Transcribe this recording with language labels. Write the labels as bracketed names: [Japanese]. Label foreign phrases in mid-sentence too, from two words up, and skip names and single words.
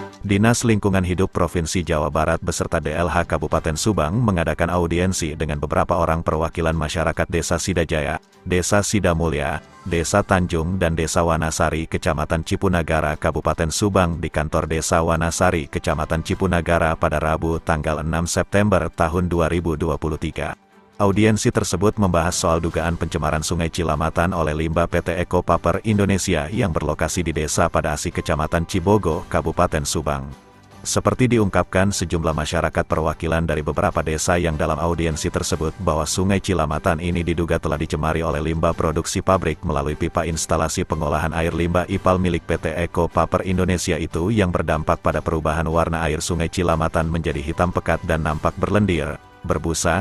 [Indonesian] Dinas Lingkungan Hidup Provinsi Jawa Barat beserta DLH Kabupaten Subang mengadakan audiensi dengan beberapa orang perwakilan masyarakat Desa Sidajaya, Desa Sidamulya, Desa Tanjung dan Desa Wanasari Kecamatan Cipunagara Kabupaten Subang di kantor Desa Wanasari Kecamatan Cipunagara pada Rabu tanggal 6 September tahun 2023. Audiensi tersebut membahas soal dugaan pencemaran Sungai Cilamatan oleh limbah PT Eko Paper Indonesia yang berlokasi di Desa Padasi Kecamatan Cibogo, Kabupaten Subang. Seperti diungkapkan sejumlah masyarakat perwakilan dari beberapa desa yang dalam audiensi tersebut bahwa Sungai Cilamatan ini diduga telah dicemari oleh limbah produksi pabrik melalui pipa instalasi pengolahan air limbah IPAL milik PT Eko Paper Indonesia itu yang berdampak pada perubahan warna air Sungai Cilamatan menjadi hitam pekat dan nampak berlendir, berbusa.